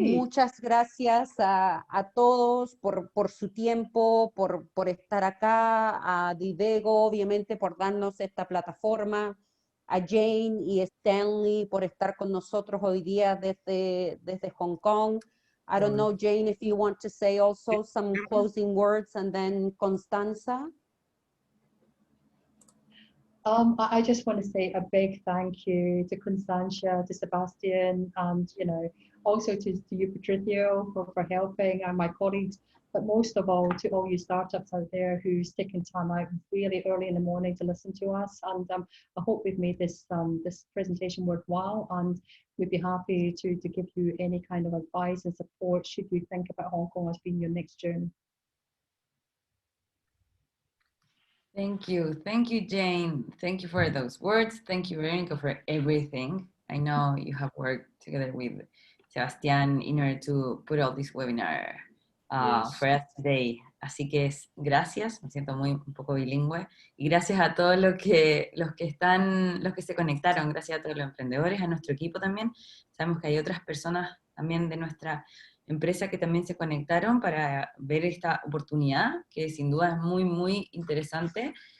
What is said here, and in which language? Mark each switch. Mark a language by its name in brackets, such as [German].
[Spanish] muchas gracias a todos por su tiempo, por estar acá, a Divego, obviamente, por darnos esta plataforma, a Jane y Stanley por estar con nosotros hoy día desde Hong Kong. [English] I don't know, Jane, if you want to say also some closing words, and then Constanza. I just want to say a big thank you to Constantia, to Sebastian, and also to you, Patricio, for helping, and my colleagues, but most of all to all you startups out there who's taking time out really early in the morning to listen to us. And I hope we've made this presentation worthwhile, and we'd be happy to give you any kind of advice and support should you think about Hong Kong as being your next journey. Thank you, Jane. Thank you for those words. Thank you, Veronica, for everything. I know you have worked together with Sebastián in order to put all this webinar for us today. [Spanish] Así que gracias, me siento un poco bilingüe, y gracias a todos los que se conectaron, gracias a todos los emprendedores, a nuestro equipo también. Sabemos que hay otras personas también de nuestra empresa que también se conectaron para ver esta oportunidad, que sin duda es muy, muy interesante.